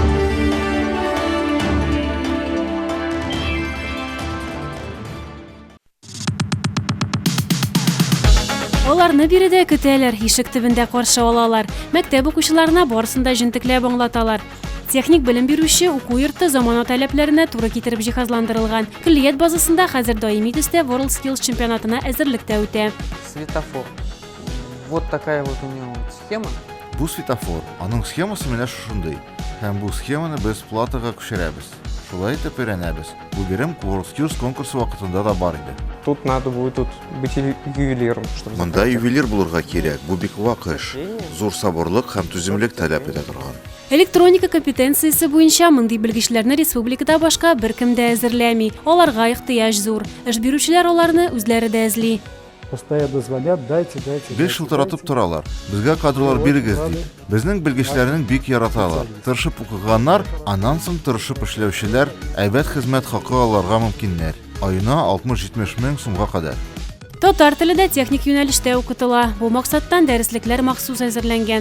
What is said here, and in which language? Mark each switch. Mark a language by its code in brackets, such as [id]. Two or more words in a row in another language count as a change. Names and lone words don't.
[tt] Аларны биредә көтәләр, ишек төбендә каршы алалар. Мәктәп укучыларына барысында җентекләп аңлаталар. Техник белем бирүче уку йорты замана таләпләренә туры китереп җиһазландырылган. Көллият базасында хәзер даими төстә World Skills чемпионатына әзерлектә үтә. Светофор. [ru] Вот такая вот у него схема. [tt] Бу светофор. Аның схемасы менә шушындый. Һәм бу схеманы без платага күчерәбез. Шулай итеп өйрәнәбез. Бу бирем World Skills конкурсы вакытында да бар иде. [ru] Тут надо будет быть ювелиром, чтобы. [tt] Монда ювелир булырга кирәк. Бу бик вак эш. Зур сабырлык һәм түземлек таләп итә торган. Электроника компетенциясе буенча мондый белгечләрне республикада башка беркем дә әзерләми. Аларга ихтыяҗ зур. Эш бирүчеләр аларны үзләре дә эзли. [ru] Постоянно звонят, дайте. [tt] 5 шылтыратып торалар. Безгә кадрлар бирегез дип. Безнең белгечләрнең бик яраталар. Тырышып укыганнар, аннан соң тырышып эшләүчеләр әйбәт хезмәт хакы алырга мөмкиннәр. Аена 60-70 мең сумга кадәр. Татар телендә техник юнәлештә укытыла. Бу максаттан дәреслекләр махсус әзерләнгән.